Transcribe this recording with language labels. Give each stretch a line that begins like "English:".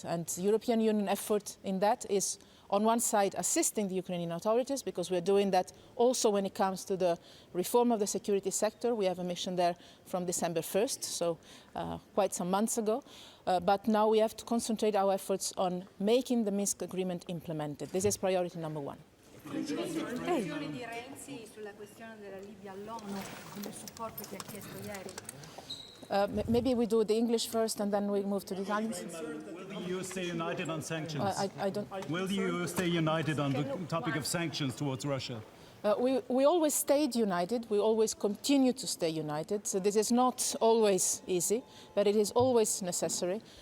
English: And the European Union effort in that is, on one side, assisting the Ukrainian authorities, because we are doing that also when it comes to the reform of the security sector. We have a mission there from December 1st, so quite some months ago. But now we have to concentrate our efforts on making the Minsk agreement implemented. This is priority number one.
Italian: L'interrogazione di Renzi sulla questione della Libia all'ONU, come supporto che ha chiesto ieri.
English: Maybe we do the English first and then we move to the Italian. Will the EU stay united on sanctions? I don't. Will the EU stay united on the topic of sanctions towards Russia? We always stayed united. We always continue to stay united. So this is not always easy, but it is always necessary.